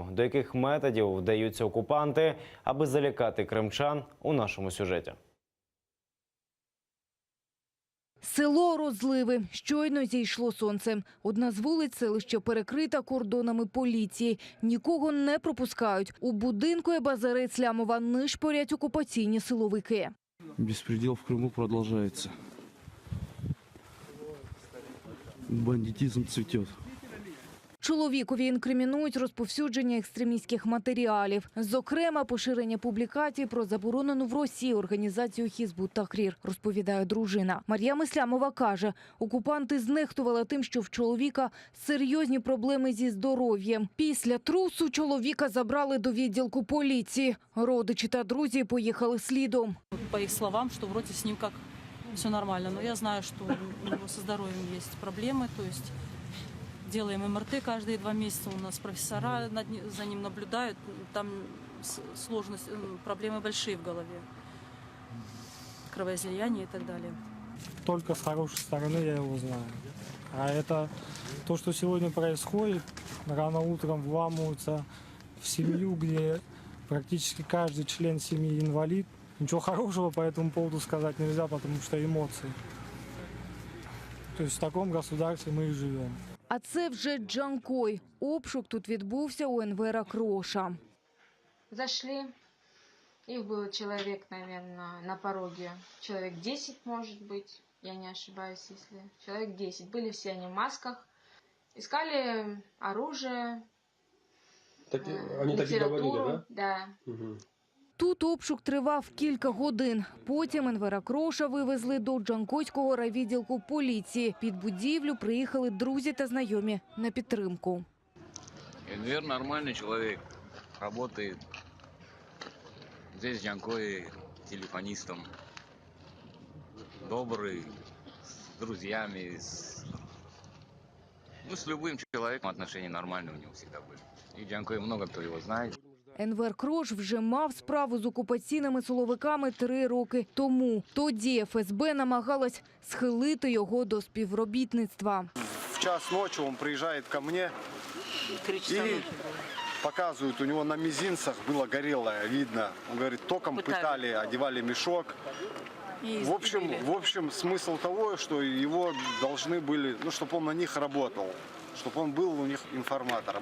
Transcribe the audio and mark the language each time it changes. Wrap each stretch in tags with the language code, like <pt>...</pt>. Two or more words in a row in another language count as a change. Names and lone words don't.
<uk>До яких методів вдаються окупанти, аби залякати кримчан, у нашому сюжеті. Село Розливи. Щойно зійшло сонце. Одна з вулиць селища перекрита кордонами поліції. Нікого не пропускають. У будинку Ебазара Іслямова нишпорять окупаційні силовики.</uk> <ru>Беспредел в Крыму продолжается. Бандитизм цветет.</ru> <uk>Чоловікові інкримінують розповсюдження екстремістських матеріалів. Зокрема, поширення публікацій про заборонену в Росії організацію Хізбут Тахрір, розповідає дружина. Мар'ям Іслямова каже, окупанти знехтували тим, що в чоловіка серйозні проблеми зі здоров'ям. Після трусу чоловіка забрали до відділку поліції. Родичі та друзі поїхали слідом. По їх словам, що вроді з ним як все нормально.</uk> <ru>Но я знаю, что у него со здоровьем есть проблемы, то есть делаем МРТ каждые 2 месяца, у нас профессора за ним наблюдают, там сложность, проблемы большие в голове, кровоизлияние и так далее. Только с хорошей стороны я его знаю. А это то, что сегодня происходит, рано утром вламываются в семью, где практически каждый член семьи инвалид. Ничего хорошего по этому поводу сказать нельзя, потому что эмоции. То есть в таком государстве мы и живем.</ru> <uk>А це вже Джанкой. Обшук тут відбувся у Енвера Кроша.</uk> <ru>Зашли, их было человек, наверное, на пороге. Человек 10, может быть, я не ошибаюсь, если. Человек 10. Были все они в масках. Искали оружие, Так они так и говорили, да? Да. Угу.</ru> <uk>Тут обшук тривав кілька годин. Потім Енвера Кроша вивезли до Джанкойського райвідділку поліції. Під будівлю приїхали друзі та знайомі на підтримку.</uk> <ru>Энвер нормальный человек, работает здесь в Джанкое телефонистом. Добрый, с друзьями, с любым человеком отношения нормальные у него всегда были. И в Джанкое много кто его знает.</ru> <uk>Енвер Крош вже мав справу з окупаційними силовиками 3 роки тому. Тоді ФСБ намагалась схилити його до співробітництва.</uk> <ru>В час ночи он приезжает ко мне и показывает, у него на мизинцах было горелое, видно. Он говорит, током пытали, одевали мешок. В общем, смысл того, что его должны были, чтобы он на них работал, чтобы он был у них информатором.</ru>